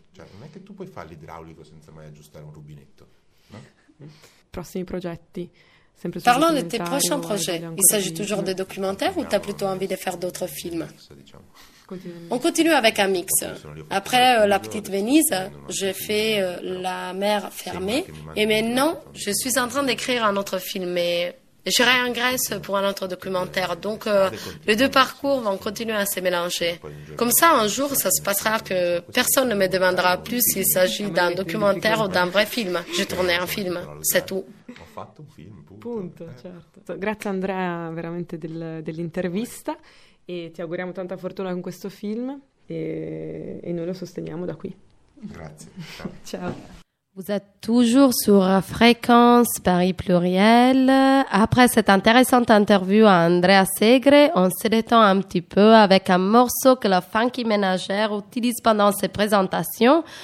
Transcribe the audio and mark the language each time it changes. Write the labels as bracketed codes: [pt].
[it] Non è che tu puoi fare l'idraulico senza mai aggiustare un rubinetto. Prossimi progetti. [fr] Parlons de tes prochains projets. Il s'agit toujours de documentaires ou tu as plutôt envie de faire d'autres films? On continue avec un mix. Après La Petite Venise, j'ai fait La Mer Fermée. Et maintenant, je suis en train d'écrire un autre film. Mais j'irai en Grèce pour un autre documentaire. Donc, les deux parcours vont continuer à se mélanger. Comme ça, un jour, ça se passera que personne ne me demandera plus s'il s'agit d'un documentaire ou d'un vrai film. J'ai tourné un film, c'est tout. [it] Punto, certo. Grazie Andrea veramente dell'intervista e ti auguriamo tanta fortuna con questo film e noi lo sosteniamo da qui. Grazie. Ciao. Ciao. [fr] Vous êtes toujours sur Fréquence Paris Pluriel. Après cette intéressante interview à Andrea Segre, on se détend un petit peu avec un morceau que la funky ménagère utilise pendant ses présentations.